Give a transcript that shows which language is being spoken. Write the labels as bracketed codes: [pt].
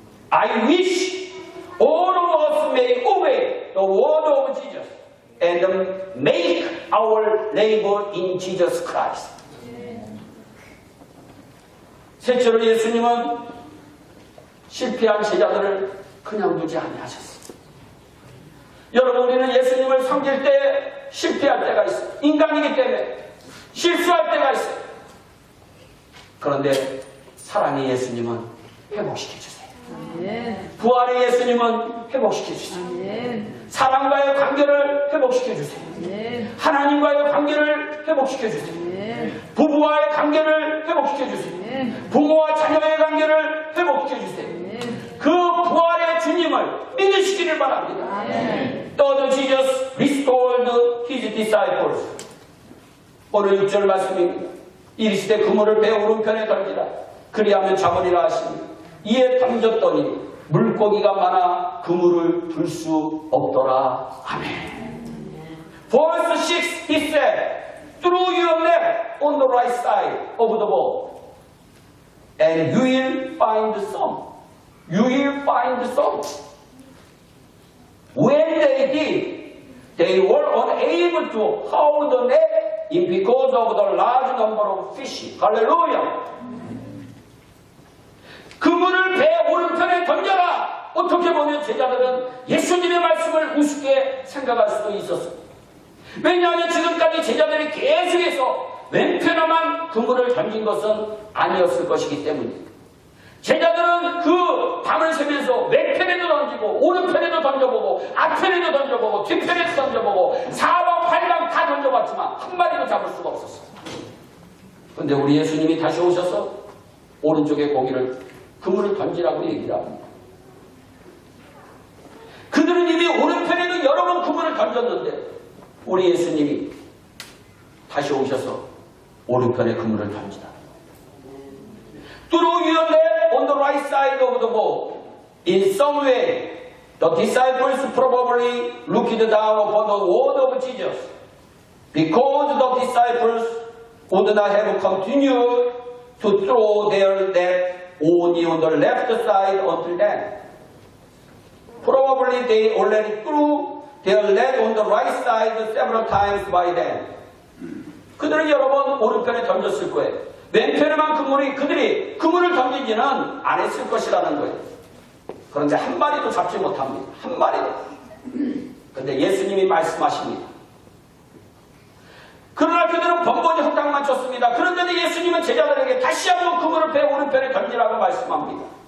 [en] I wish all of us may obey the word of Jesus and make our labor in Jesus Christ. [ko] 셋째로 예수님은 실패한 제자들을 그냥 두지 아니하셨습니다. 여러분, 우리는 예수님을 섬길 때 실패할 때가 있어요. 인간이기 때문에 실수할 때가 있어요. 그런데 사랑의 예수님은 회복시켜주세요. 부활의 예수님은 회복시켜주세요. 사랑과의 관계를 회복시켜주세요. 하나님과의 관계를 회복시켜주세요. 부부와의 관계를 회복시켜주세요. 부모와 자녀의 관계를 회복시켜주세요. 그 부활의 주님을 믿으시기를 바랍니다. [en] Third, Jesus restored his disciples. [ko] 오늘 6절 말씀입니다. 이르시되 그물을 배 오른편에 던지라. 그리하면 잡으리라 하시니 이에 던졌더니 물고기가 많아 그물을 들 수 없더라. 아멘. [en] Verse 6 he said, throw your net on the right side of the boat and you will find some. You will find some. When they did, they were unable to haul the net in because of the large number of fish. [ko] 할렐루야. 그물을 배 오른편에 던져라. 어떻게 보면 제자들은 예수님의 말씀을 우습게 생각할 수도 있었습니다. 왜냐하면 지금까지 제자들이 계속해서 왼편에만 그물을 던진 것은 아니었을 것이기 때문입니다. 제자들은 그 밤을 새면서 왼편에도 던지고 오른편에도 던져보고 앞편에도 던져보고 뒤편에도 던져보고 사방 팔방 다 던져봤지만 한 마리도 잡을 수가 없었어요. 그런데 우리 예수님이 다시 오셔서 오른쪽에 고기를 그물을 던지라고 얘기를 합니다. 그들은 이미 오른편에도 여러 번 그물을 던졌는데 우리 예수님이 다시 오셔서 오른편에 그물을 던지다. [en] Throw your net on the right side of the boat. In some way, the disciples probably looked down upon the word of Jesus, because the disciples would not have continued to throw their net only on the left side until then. Probably they already threw their net on the right side several times by then. [ko] 그들은 여러 번 오른편에 던졌을 거예요. 왼편에만 그들이 그물을 던지지는 안 했을 것이라는 거예요. 그런데 한 마리도 잡지 못합니다. 한 마리도. 그런데 예수님이 말씀하십니다. 그러나 그들은 번번이 헛당만 쳤습니다. 그런데 예수님은 제자들에게 다시 한번 그물을 배 오른편에 던지라고 말씀합니다.